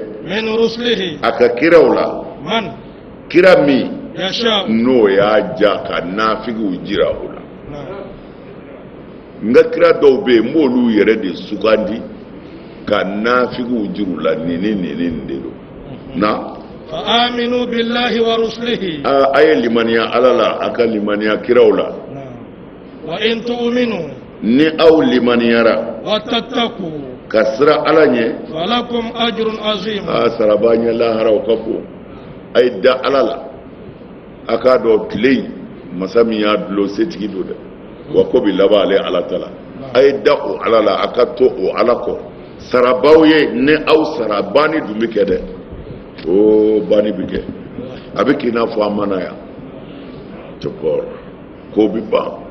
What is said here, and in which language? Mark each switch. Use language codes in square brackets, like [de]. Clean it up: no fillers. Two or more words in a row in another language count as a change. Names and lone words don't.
[ar] من رسله [bm] a ka kiraw la man kira min yasha n'o y'a ja ka nafigiw jira o la n ka kira dɔw bɛ yen n b'olu yɛrɛ de sugandi ka nafigiw jiru la nin de don na [ar] فآمنوا بالله ورسله [bm] a ye limaniya ala la a ka limaniya kiraw la [ar] وإن تؤمنوا [bm] ni aw limaniyara [ar] وتتقوا [bm] ka sira ala ɲɛ [ar] فلكم أجر عظيم [bm] saraba ɲɛ laharaw ka bon a ye da ala la a k'a dɔn tile in masa min y'a dulon setigi don dɛ wa ko bi laban ale ala ta la a ye da o ala la a ka to o ala kɔ sarabaw ye ni aw sara banni dun bɛ kɛ dɛ o banni bɛ kɛ a bɛ k'i n'a fɔ an mana yan cɛkɔrɔ ko bɛ ban